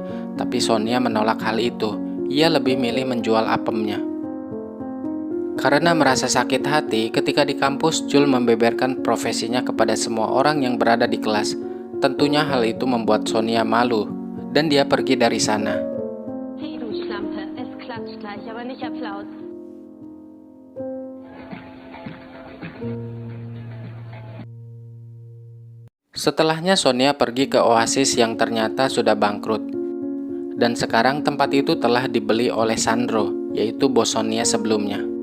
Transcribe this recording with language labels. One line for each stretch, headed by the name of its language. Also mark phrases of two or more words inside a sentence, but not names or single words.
Indonesian: Tapi Sonia menolak hal itu. Ia lebih milih menjual apemnya. Karena merasa sakit hati, ketika di kampus Jul membeberkan profesinya kepada semua orang yang berada di kelas. Tentunya hal itu membuat Sonia malu, dan dia pergi dari sana.
German: Hey, du Schlampe, es klatscht gleich, aber nicht Applaus.
Indonesian: Setelahnya Sonia pergi ke Oasis yang ternyata sudah bangkrut. Dan sekarang tempat itu telah dibeli oleh Sandro, yaitu bos Sonia sebelumnya.